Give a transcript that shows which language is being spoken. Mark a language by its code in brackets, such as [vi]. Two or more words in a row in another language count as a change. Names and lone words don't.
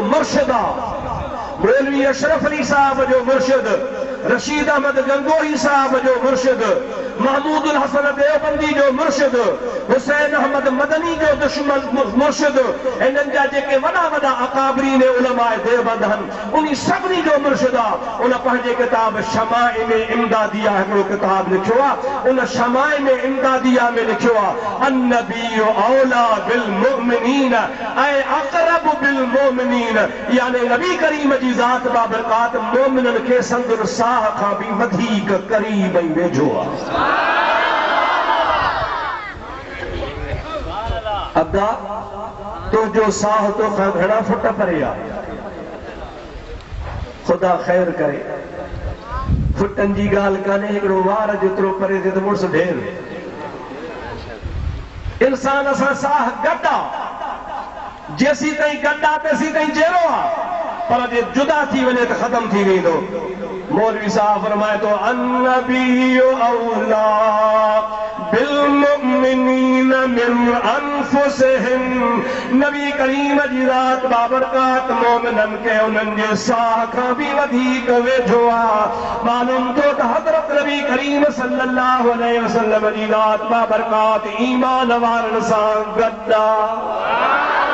[sd] मुर्शिद आहे, मौलवी अशरफ अली साहब जो मुर्शिद, रशीद अहमद गंगोही साहब जो मुर्शिद, महमूदुल हसन देवबंदी जो मुर्शिद, हुसैन अहमद मदनी जो दुश्मन मुर्शिद, इन्हनि जा जेके वॾा वॾा अकाबरीन उलमाए देवबंद आहिनि, उन्ही सभिनी जो मुर्शिद आहे। उन पंहिंजे किताब शमाए में इमदादिया हिकिड़ो किताब लिखियो आहे। उन शमाए में इमदादिया में लिखियो आहे, [ar] النبي أولى بالمؤمنين ऐं أقرب بالمؤمنين, [sd] यानी नबी करीम जी ज़ात बाबरकात मोमिननि खे संदुल साह खां बि वधीक क़रीब ऐं वेझो आहे। अदा तो जो साह तो खां घणा फुट परे आहे। ख़ुदा ख़ैर करे, फुटनि जी ॻाल्हि कान्हे, हिकिड़ो वार जेतिरो परे थिए त मुड़ुस ढेर। इंसान सां साह गॾु आहे, जेसीं ताईं गॾु आहे तेसीं ताईं जहिड़ो आहे, पर जे जुदा थी वञे त ख़तम थी वेंदो। मौलवी साहब फरमाए थो, [ar] النبي أولى بالمؤمنين من أنفسهم. [sd] नबी करीम जी ज़ात बाबरकात मोमिननि खे उन्हनि जे साह खां बि वधीक वेझो आहे। मालूम थियो त हज़रत नबी करीम [ar] صلى الله عليه وسلم [sd] जी ज़ात बाबरकात ईमान वारनि सां गॾु आहे।